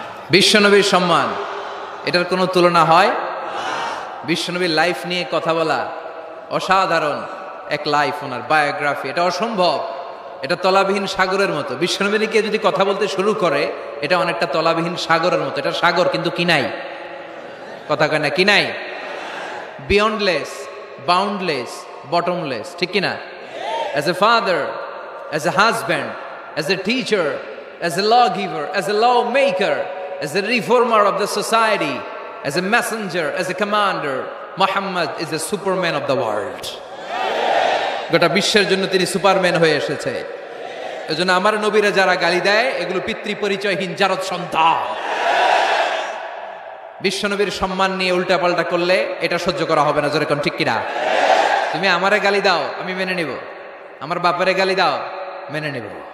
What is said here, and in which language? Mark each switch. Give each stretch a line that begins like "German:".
Bangla: বিশ্বনবীর সম্মান, এটার কোনো তুলনা হয়? বিশ্বনবীর লাইফ নিয়ে কথা বলা অসাধারণ এক লাইফ, ওনার বায়োগ্রাফি, এটা অসম্ভব, এটা তলাবিহীন সাগরের মতো। বিশ্বনবীকে যদি কথা বলতে শুরু করে, এটা অনেকটা তলাবিহীন সাগরের মতো। এটা সাগর কিন্তু কি নাই? কথা কয় না, কি নাই?
English: beyondless, boundless, bottomless,
Bangla: ঠিক কিনা?
English: As a father, as a husband, as a teacher, as a law giver, as a law maker, as a reformer of the society, as a messenger, as a commander, Muhammad is a superman of the world.
Bangla: গোটা বিশ্বের জন্য তিনি Superman হয়ে এসেছে। এজন্য আমার নবীরা যারা গালি দেয়, এগুলো পিতৃ পরিচয়হীন জারদ সন্তান। বিশ্বনবীর সম্মান নিয়ে উল্টাপাল্টা করলে এটা সহ্য করা হবে না, জোরে কোন ঠিক কিনা? তুমি আমারে গালি দাও, আমি মেনে নিব। আমার বাপারে গালি দাও, মেনে নিব।